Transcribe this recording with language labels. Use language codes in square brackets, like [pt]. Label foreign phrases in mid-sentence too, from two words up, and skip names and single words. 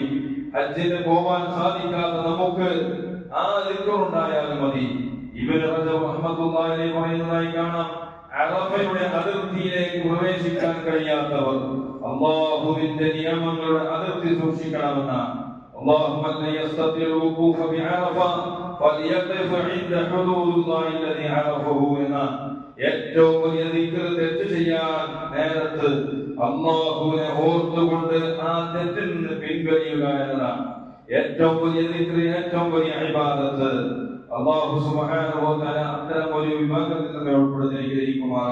[ml] ഹജ്ജിന് പോവാൻ സാധിക്കാത്ത നമുക്ക് ആ ദിക്റുണ്ടായാലും മതി. ഇബ്നു റജബ് [ar] رحمة الله عليه [ml] പറയുന്നതായി കാണാം, അറഫയുടെ അതിർത്തിയിലേക്ക് പ്രവേശിക്കാൻ കഴിയാത്തവർ അല്ലാഹുവിന്റെ നിയമങ്ങളുടെ അതിർത്തി സൂക്ഷിക്കണമെന്നാണ്. [ar] اللهم من يستطيع الوقوف بعرفة فليقف عند حدود الله الذي عرفه لنا. [ml] ഏറ്റവും വലിയ ദിക്ർ തെറ്റ് ചെയ്യാൻ നേരത്ത് അല്ലാഹുവിനെ ഓർത്തുകൊണ്ട് ആ തെറ്റിൽ നിന്ന് പിൻവലിയുക എന്നതാണ് ഏറ്റവും വലിയ ദിക്ർ, ഏറ്റവും വലിയ ഇബാദത്ത്. [ar] الله سبحانه وتعالى [ml] അത്തരം ഒരു വിഭാഗത്തിൽ നമ്മെ ഉൾപ്പെടുത്തിയിരിക്കുമാറാകട്ടെ.